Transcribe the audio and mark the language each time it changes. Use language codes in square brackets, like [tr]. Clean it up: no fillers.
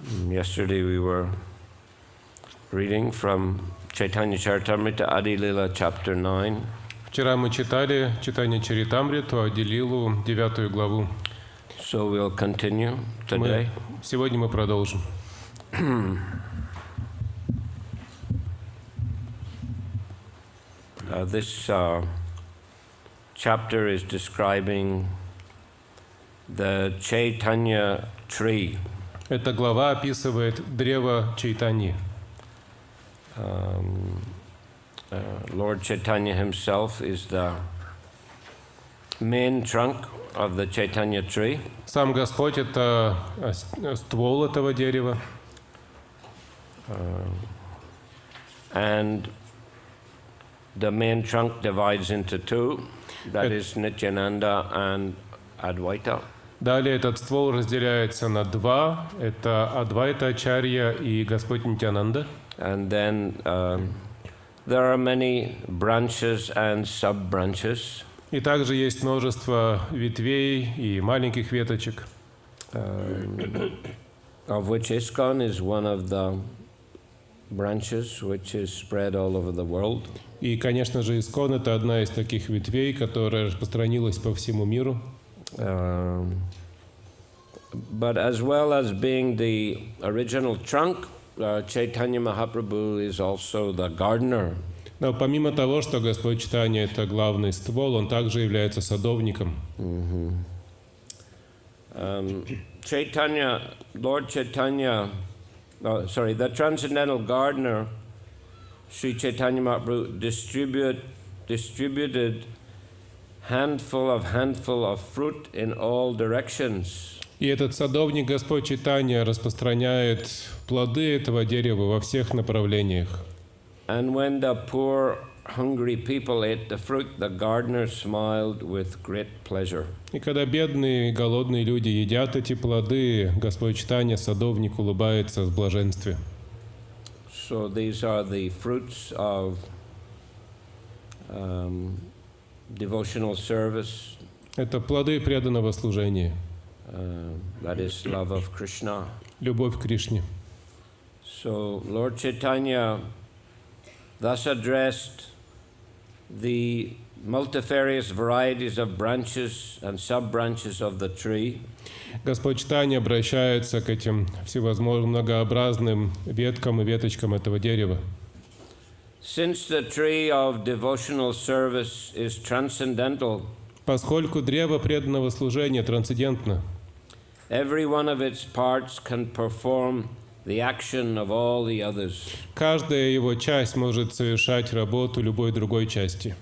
[en] Yesterday we were reading from Chaitanya Charitamrita Adi Lila chapter 9. [ru] Вчера мы читали Читание Чаритамриту, Ади-лилу, 9 главу. [en] So we'll continue today. [ru] Сегодня мы продолжим. [en] This chapter is describing the Chaitanya tree. [ru] Эта глава описывает древо Чайтаньи. [en] Lord Chaitanya himself is the main trunk of the Chaitanya tree. [ru] Сам Господь — это ствол этого дерева. [en] And the main trunk divides into two. That is Nityananda and Advaita. [ru] Далее этот ствол разделяется на два. Это Адвайта Ачарья и Господь Нитьянанда. [en] And then there are many branches and sub-branches. [ru] И также есть множество ветвей и маленьких веточек, [en] Of which ISKCON is one of the branches which is spread all over the world. [ru] И, конечно же, Искон — это одна из таких ветвей, которая распространилась по всему миру. [en] But as well as being the original trunk, Chaitanya Mahaprabhu is also the gardener. [ru] Но помимо того, что Господь Чайтанья — это главный ствол, он также является садовником. [en] Chaitanya, Lord Chaitanya, the transcendental gardener, Sri Chaitanya Mahaprabhu distributed handful of fruit in all directions. [ru] И этот садовник Господь Чайтанья распространяет плоды этого дерева во всех направлениях. [en] And when the poor, hungry people ate the fruit, the gardener smiled with great pleasure. [ru] И когда бедные и голодные люди едят эти плоды, Господь Чайтанья, садовник, улыбается в блаженстве. [en] So these are the fruits of devotional service. [ru] Это плоды преданного служения, [en] That is love of Krishna. [ru] любовь к Кришне. [en] So Lord Chaitanya thus addressed the multifarious varieties of branches and sub-branches of the tree. [ru] Господь Чайтанья обращается к этим всевозможным многообразным веткам и веточкам этого дерева. [en] Since the tree of devotional service is transcendental, [ru] Поскольку древо преданного служения трансцендентно, [en] every one of its parts can perform the action of all the others. [ru] каждая его часть может совершать работу любой другой части.